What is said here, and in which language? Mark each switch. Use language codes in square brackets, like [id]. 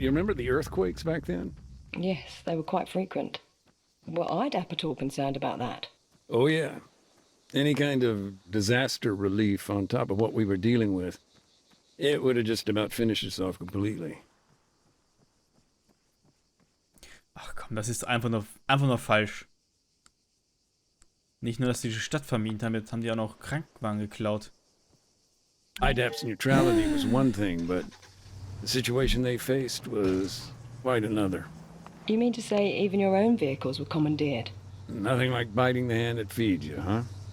[en] You remember the earthquakes back then? Yes, they were quite frequent. Were IDAP at all concerned about that? Oh, yeah. Any kind of disaster relief on top of what we were dealing with, it would have just about finished us off completely. [de] Ach komm, das ist einfach nur falsch. Nicht nur, dass die Stadt vermint haben, jetzt haben die auch noch Krankenwagen geklaut. [en] IDAP's neutrality was one thing, but the situation they faced was quite another. You mean to say even your own vehicles were commandeered? Nothing like biting the hand that feeds you, huh?